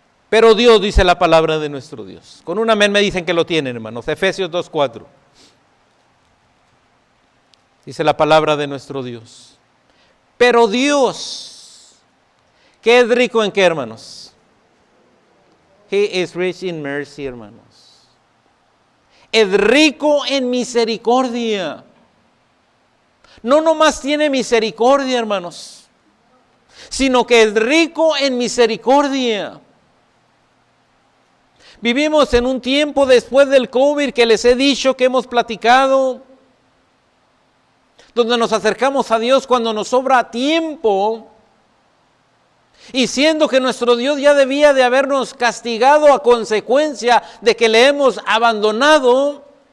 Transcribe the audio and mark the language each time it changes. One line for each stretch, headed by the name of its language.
Spanish: Pero Dios, dice la palabra de nuestro Dios. Con un amén me dicen que lo tienen, hermanos. Efesios 2:4. Dice la palabra de nuestro Dios. Pero Dios, ¿qué es rico en qué, hermanos?
English: He is rich in mercy, hermanos.
Spanish: Es rico en misericordia. No nomás tiene misericordia, hermanos, sino que es rico en misericordia. Vivimos en un tiempo después del COVID que les he dicho, que hemos platicado, donde nos acercamos a Dios cuando nos sobra tiempo, y siendo que nuestro Dios ya debía de habernos castigado a consecuencia de que le hemos abandonado.